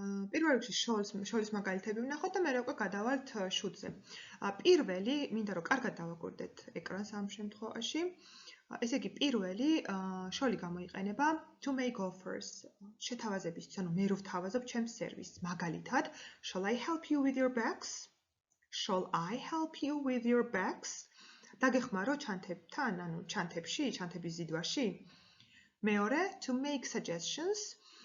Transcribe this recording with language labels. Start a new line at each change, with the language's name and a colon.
Georgian: პირველ რიგში შოლის მაგალითები ვნახოთ და მერე უკვე გადავალთ should-ზე. პირველი, მინდა რომ კარგად დავაკვირდეთ ეკრანს ამ შემთხვევაში. ესე იგი, პირველი შოლი გამოიყენება to make offers. შეთავაზებისთვის, ანუ მე რო ვთავაზობ ჩემს სერვისს.
English: მაგალითად, shall I help you with your bags? Shall I help you with your bags?
Georgian: დაგეხმარო ჩანთებთან, ანუ ჩანთების ზიდვაში.
English: მეორე, to make suggestions.